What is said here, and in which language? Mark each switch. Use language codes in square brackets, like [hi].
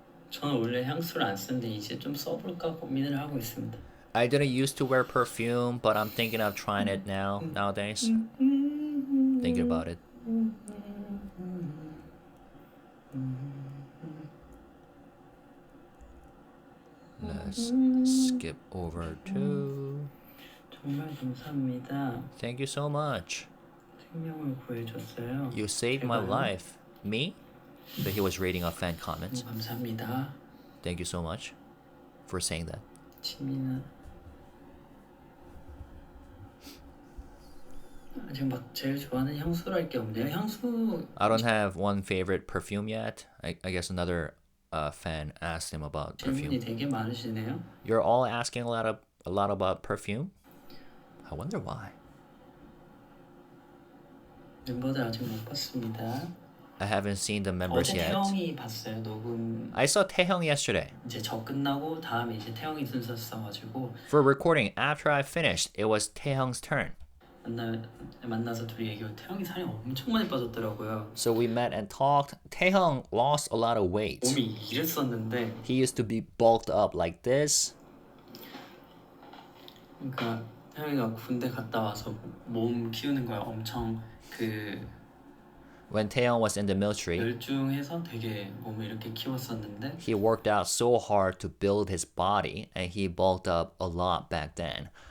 [ko] 저는 원래 향수를 안 쓰는데 이제 좀 써볼까 고민을 하고 있습니다. [en] I didn't used to wear perfume, but I'm thinking of trying it nowadays. Thinking about it. Let's skip over to. [ko] 정말 감사합니다. [en] Thank you so much. [ko] 생명을 구해줬어요. [en] You saved my [ko] 제가요? [en] life. Me? But he was reading a fan comment. [ko] 감사합니다. [en] Thank you so much for saying that. [ko] 지민아. 지금 막 제일 좋아하는 향수랄 게 없네요. 향수 [en] I don't have one favorite perfume yet. I guess another fan asked him about [ko] 질문이 되게 많으시네요. [en] You're all asking a lot about perfume? I wonder why. [ko] 멤버들 아직 못 봤습니다. [en] I haven't seen the members [ko] 어제 [en] yet. [ko] 태영이 봤어요. 녹음 [en] I saw Taehyung yesterday. [ko] 이제 저 끝나고 다음에 이제 태영이 순서 써가지고 [en] For recording, after I finished, it was Taehyung's turn. [ko] 만나서 둘이 얘기하고 태영이 살이 엄청 많이 빠졌더라고요. [en] So we met and talked. Taehyung lost a lot of weight. [ko] 몸이 이랬었는데 [en] He used to be bulked up like this. [ko] 그러니까 태영이가 군대 갔다 와서 몸 키우는 거야 엄청 그 [en] When Taehyung was in the military, [ko] 열중해서 되게 몸을 이렇게 키웠었는데 [en] he worked out so hard to build his body, and he bulked up a lot back then.